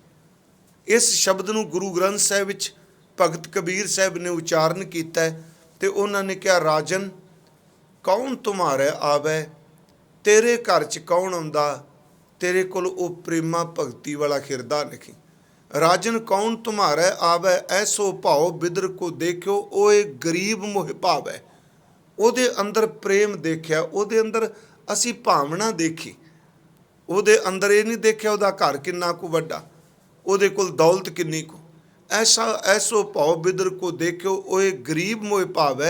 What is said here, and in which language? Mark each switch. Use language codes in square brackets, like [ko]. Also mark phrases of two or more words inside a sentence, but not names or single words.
[pa] ਇਸ ਸ਼ਬਦ ਨੂੰ ਗੁਰੂ ਗ੍ਰੰਥ ਸਾਹਿਬ ਵਿੱਚ ਭਗਤ ਕਬੀਰ ਸਾਹਿਬ ਨੇ ਉਚਾਰਨ ਕੀਤਾ ਤੇ ਉਹਨਾਂ ਨੇ ਕਿਹਾ, [hi] राजन कौण तुमारे आवे, [pa] ਤੇਰੇ ਘਰ 'ਚ ਕੌਣ ਆਉਂਦਾ, ਤੇਰੇ ਕੋਲ ਉਹ ਪ੍ਰੇਮਾ ਭਗਤੀ ਵਾਲਾ ਹਿਰਦਾ ਨਹੀਂ। [hi] राजन कौन तुम्हारे आवे, ऐसो भाव बिदर को देखियो, ओए गरीब मोह भावै। [pa] ਉਹਦੇ ਅੰਦਰ ਪ੍ਰੇਮ ਦੇਖਿਆ, ਉਹਦੇ ਅੰਦਰ ਅਸੀਂ ਭਾਵਨਾ ਦੇਖੀ। ਉਹਦੇ ਅੰਦਰ ਇਹ ਨਹੀਂ ਦੇਖਿਆ ਉਹਦਾ ਘਰ ਕਿੰਨਾ ਕੁ ਵੱਡਾ, ਉਹਦੇ ਕੋਲ ਦੌਲਤ ਕਿੰਨੀ ਕੁ। [hi] ऐसो भाउ बिदर को देखिओ, ओए गरीब मोह भावै।